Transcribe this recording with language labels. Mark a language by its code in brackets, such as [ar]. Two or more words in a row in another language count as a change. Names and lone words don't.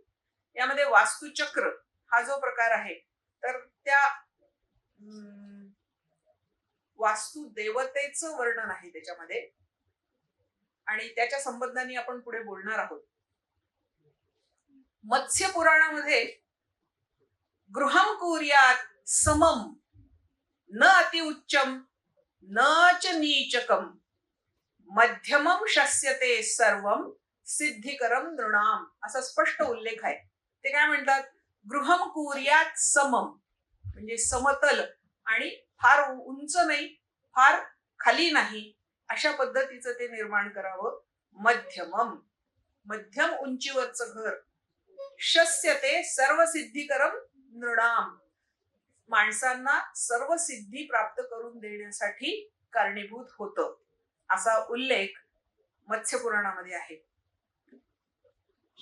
[mr] यामध्ये वास्तुचक्र हा जो प्रकार आहे तर त्या वास्तु देवतेचं वर्णन आहे त्याच्यामध्ये, आणि त्याच्या संबंधाने आपण पुढे बोलणार आहोत. मत्स्य पुराणामध्ये [sa] गृहं कुर्यात् समम न अति उच्चम न च नीचकम मध्यमम शस्यते सर्वम सिद्धिकरम नृणाम [mr] असा स्पष्ट उल्लेख आहे. ते काय म्हणतात? [sa] गृहं कुर्यात् समम [mr] म्हणजे समतल आणि फार उंच नाही, फार खाली नाही, अशा पद्धतीचं ते निर्माण करावं. मध्यम उंचीवरचं घर. [sa] शस्यते सर्व सिद्धिकरम नृणाम [mr] माणसांना सर्व सिद्धी प्राप्त करून देण्यासाठी कारणीभूत होतं, असा उल्लेख मत्स्य पुराणामध्ये आहे.